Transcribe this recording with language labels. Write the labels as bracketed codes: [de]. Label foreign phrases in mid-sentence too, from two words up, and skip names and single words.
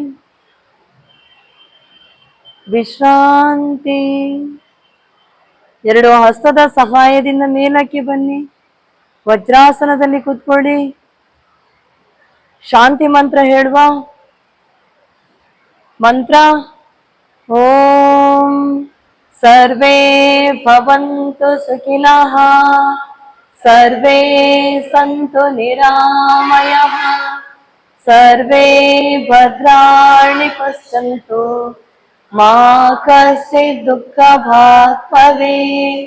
[kn] ವಿಶ್ರಾಂತಿ, ವಿಶ್ರಾಂತಿ. ಎರಡು ಹಸ್ತದ ಸಹಾಯದಿಂದ ಮೇಲಕ್ಕೆ ಬನ್ನಿ, ವಜ್ರಾಸನದಲ್ಲಿ ಕೂತ್ಕೊಳ್ಳಿ. ಶಾಂತಿ ಮಂತ್ರ ಹೇಳುವ. [sa] ಮಂತ್ರ ಓಂ ಸರ್ವೇ ಭವಂತು ಸುಖಿನಃ, ಸರ್ವೇ ಸಂತು ನಿರಾಮಯಃ, ಸರ್ವೇ ಭದ್ರಾಣಿ ಪಶ್ಯಂತು, ಮಾ ಕಶ್ಚಿತ್ ದುಃಖ ಭಾಗ್ ಭವೇತ್.